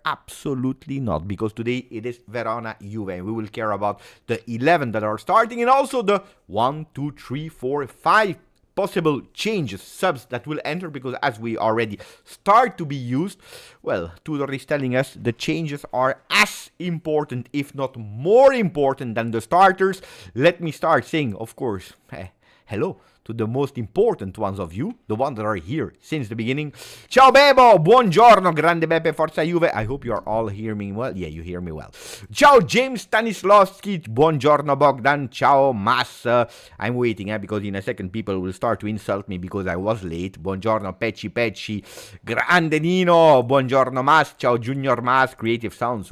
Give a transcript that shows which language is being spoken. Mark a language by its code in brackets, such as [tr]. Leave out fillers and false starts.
[en] Absolutely not, because today it is Verona Juve, and we will care about the 11 that are starting and also the 1, 2, 3, 4, 5 possible changes, subs that will enter, because as we already start to be used, well, Tudor is telling us the changes are as important, if not more important than the starters. Let me start saying, of course, hello to the most important ones of you, the ones that are here since the beginning. [it] Ciao Bebo, buongiorno, grande Beppe, forza Juve. [en] I hope you are all hearing me well. Yeah, you hear me well. [it] Ciao James Stanislavski, buongiorno Bogdan, ciao Mas. [en] I'm waiting because in a second people will start to insult me because I was late. [it] Buongiorno Pecci, grande Nino, buongiorno Mas, ciao Junior Mas, Creative Sounds.